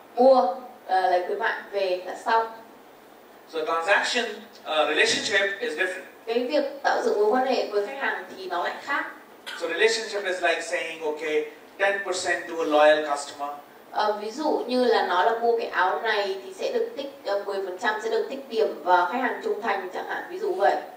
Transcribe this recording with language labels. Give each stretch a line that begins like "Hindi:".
Vietnamese: Mua lấy khuyến mại về là xong.
English: So transaction relationship is different.
Vietnamese: Cái việc tạo dựng mối quan hệ với khách hàng thì nó lại khác.
English: So relationship is like saying, okay, 10% to a loyal customer.
Vietnamese: Ví dụ như là nói là mua cái áo này thì sẽ được tích 10% sẽ được tích điểm vào khách hàng trung thành chẳng hạn, ví dụ vậy.